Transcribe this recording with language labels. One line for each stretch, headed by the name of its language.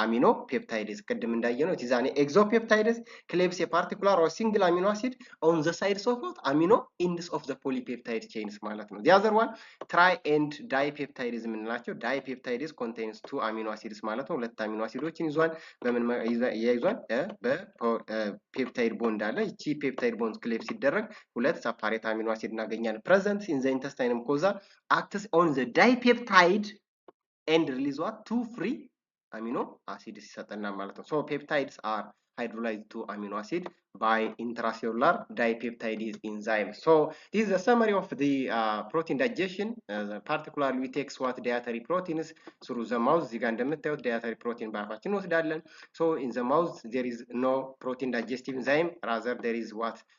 English: Amino peptides
Amharic: ቅድም እንዳየነው
English: it is an exopeptides cleaves a particular or single amino acid on the sides of what? Amino ends of the polypeptide chains
Amharic: ማለት ነው።
English: The other one, tri and dipeptides
Amharic: የምንላቸው
English: dipeptides contains two amino acids ማለት ነው።
Amharic: ሁለት አሚኖ አሲዶችን ይዟል። በምን ይዟል? በፔፕታይድ ቦንድ አለ። እቺ ፔፕታይድ ቦንድ ክሌቭ ሲደረግ ሁለት ሰፓሬት አሚኖ አሲድ እናገኛለን።
English: present in the intestine mucosa acts on the dipeptide and release what? Two free amino acids
Amharic: ይሰጠናል ማለት ነው።
English: So peptides are hydrolyzed to amino acid by intracellular dipeptidase enzyme. So this is a summary of the protein digestion. Particularly we take what? Dietary proteins through the mouth.
Amharic: እዚህ ጋር እንደምታዩት
English: dietary protein
Amharic: በአፋችን እንወስዳለን።
English: So in the mouth there is no protein digestive enzyme, rather there is what?